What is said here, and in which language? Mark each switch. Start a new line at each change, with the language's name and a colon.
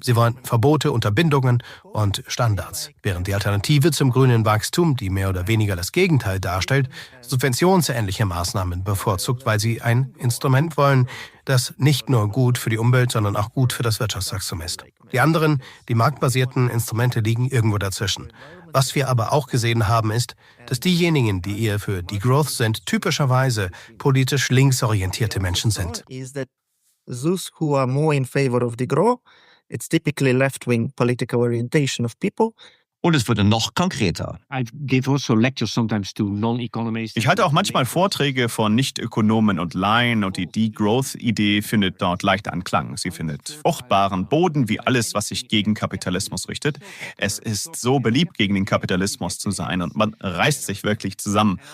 German: Sie wollen Verbote, Unterbindungen und Standards, während die Alternative zum grünen Wachstum, die mehr oder weniger das Gegenteil darstellt, subventionsähnliche Maßnahmen bevorzugt, weil sie ein Instrument wollen, das nicht nur gut für die Umwelt, sondern auch gut für das Wirtschaftswachstum ist. Die anderen, die marktbasierten Instrumente, liegen irgendwo dazwischen. Was wir aber auch gesehen haben, ist, dass diejenigen, die eher für Degrowth sind, typischerweise politisch linksorientierte Menschen sind.
English: Those who are more in favor of degrowth, it's typically left-wing political orientation of people.
German: Und es wurde noch konkreter. Ich halte auch manchmal Vorträge von Nicht-Ökonomen und Laien und die Degrowth-Idee findet dort leicht Anklang. Sie findet fruchtbaren Boden wie alles, was sich gegen Kapitalismus richtet. Es ist so beliebt, gegen den Kapitalismus zu sein und man reißt sich wirklich zusammen.